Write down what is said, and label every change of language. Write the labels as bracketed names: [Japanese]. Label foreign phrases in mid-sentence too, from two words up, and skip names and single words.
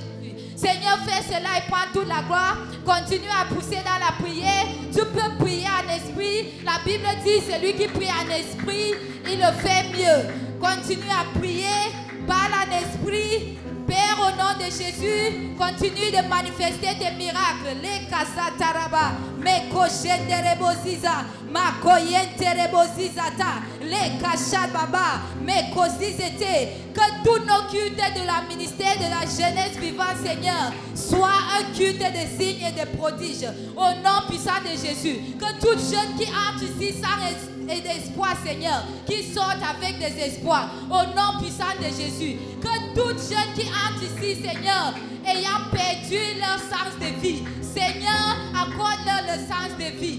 [French] Seigneur, fais cela et prends toute la gloire. Continue à pousser dans la prière. Tu peux prier en esprit. La Bible dit, celui qui prie en esprit, il le fait mieux. Continue à prier, parle en esprit. Père, au nom de Jésus, continue de manifester tes miracles. Les kasataraba, me koshendereboziza, ma koyenterebozizata, les kachababa, me kosizete. Que tous nos cultes de la ministère de la jeunesse vivant, Seigneur, soient un culte de signes et de prodiges. Au nom puissant de Jésus. Que tout jeune qui entre ici sans et d'espoir, Seigneur, qui sortent avec des espoirs. Au nom puissant de Jésus. Que toute jeune qui entre ici, Seigneur, ayant perdu leur sens de vie, Seigneur, accorde-leur le sens de vie.